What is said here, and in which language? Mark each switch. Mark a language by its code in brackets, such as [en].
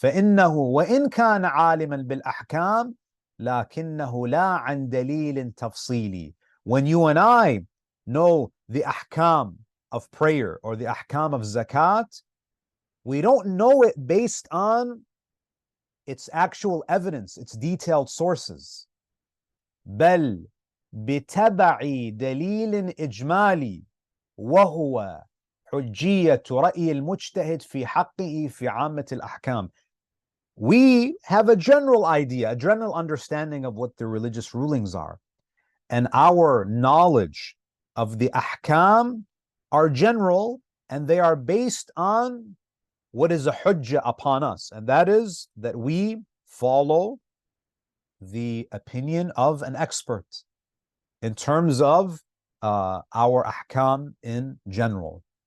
[ar] فَإِنَّهُ وَإِنْ كَانَ عَالِمًا بِالْأَحْكَامِ لَكِنَّهُ لَا عَنْ دَلِيلٍ تَفْصِيلٍ. [en] When you and I know the ahkam of prayer or the ahkam of zakat, we don't know it based on its actual evidence, its detailed sources. [ar] بل بتبع دليل إجمالي وهو حجية رأي المجتهد في حقه في عامة الأحكام. [en] We have a general idea, a general understanding of what the religious rulings are, and our knowledge of the ahkam are general, and they are based on what is a hujjah upon us, and that is that we follow the opinion of an expert in terms of our ahkam in general.